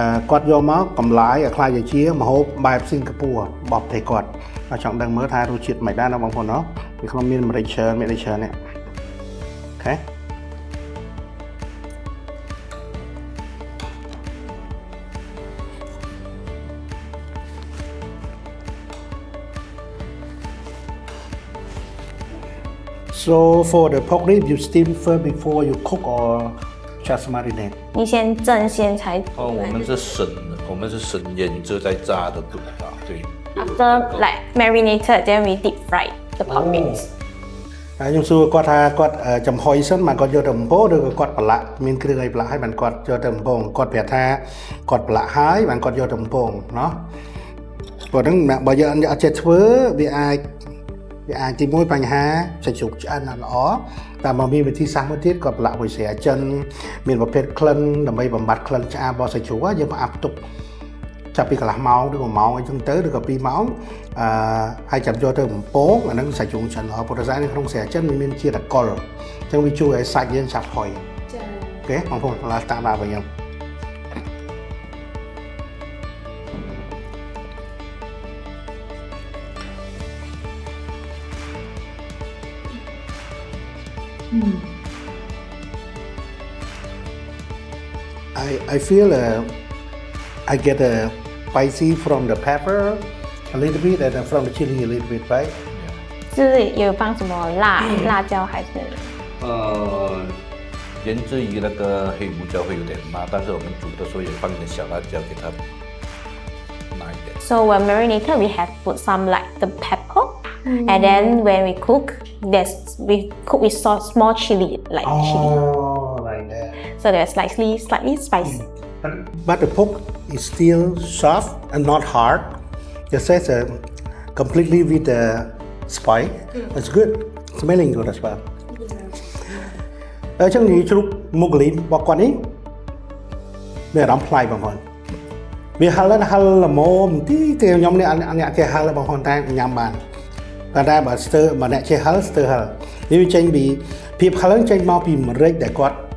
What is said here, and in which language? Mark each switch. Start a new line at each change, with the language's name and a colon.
Khmer: គាត់យកមកកម្លាយឲ្យខ្លាយជាម្ហូបបែបសិង្ហបុរីរបស់ប្រទេសគាត់ចង់ដឹងមើលថារសជាតិមិនដែរណាបងប្អូនណោះវាក្នុងមានម្រេចឈើនេះអូខេ
English: So for the pork rib you steam first before you cook or just marinate
Chinese: 你先蒸先才。哦，我们是生腌制再炸的，对。
English: After like marinated, then we deep fry the pork ribs.
Khmer: ខ្ញុំសួរគាត់ថាគាត់ចំហុយសិនមកគាត់យកទៅបំពងឬក៏គាត់ប្រឡាក់មានគ្រឿងអីប្រឡាក់ហើយបានគាត់យកទៅបំពងគាត់ប្រាប់ថាគាត់ប្រឡាក់ហើយបានគាត់យកទៅបំពងเนาะព្រោះហ្នឹងបើយើងអត់ចេះធ្វើវា អាចទីមួយបញ្ហាសាច់ជ្រូកឆ្អិនអត់ល្អតែមកមានវិធីសាស្ត្រមួយទៀតគាត់ប្រឡាក់មួយស្រាចិនមានប្រភេទក្លិនដើម្បីបំបត្តិក្លិនឆ្អាបរបស់សាច់ជ្រូកយើងផ្អាប់ទុកចាប់ពីកន្លះម៉ោងឬក៏ម៉ោងអីចឹងទៅឬក៏2ម៉ោង ហើយចាប់យកទៅបំពងអាហ្នឹងសាច់ជ្រូកឆ្អិនល្អព្រោះតែក្នុងស្រាចិនមានជាតិអាល់កុលអ ញ្ចឹងវាជួយឲ្យសាច់យើងឆាប់ហុយចា៎អូខេបងប្អូនឡាតាមដល់វិញខ្ញុំ
English: I feel I get a spicy from the pepper a little bit and from the chili a little bit, right?
Chinese: 就是有放什么辣椒还是？源自于那个黑胡椒会有点辣，但是我们煮的时候也放一点小辣椒给它辣一点。
English: So when marinated, we have put some like the pepper, and then when we cook, we cook with small chili like chili. Oh, like that. So they're slightly spicy. But the pork is still soft and not hard. It says completely with the spice. It's good. Smelling good as well.
Khmer: ចឹងនិយាយជ្រូកម៉ុងហ្កូលីរបស់គាត់នេះមានអារម្មណ៍ប្លែកបងប្អូនវាហឹលល្មមទីតែខ្ញុំនេះអ្នកចេះហឹលបងប្អូនតែញ៉ាំបានតែបើស្ទើរបើអ្នកចេះហឹលស្ទើរហឹលនេះវាចេញពីភាពហឹលចេញមកពីម្រេចដែលគាត់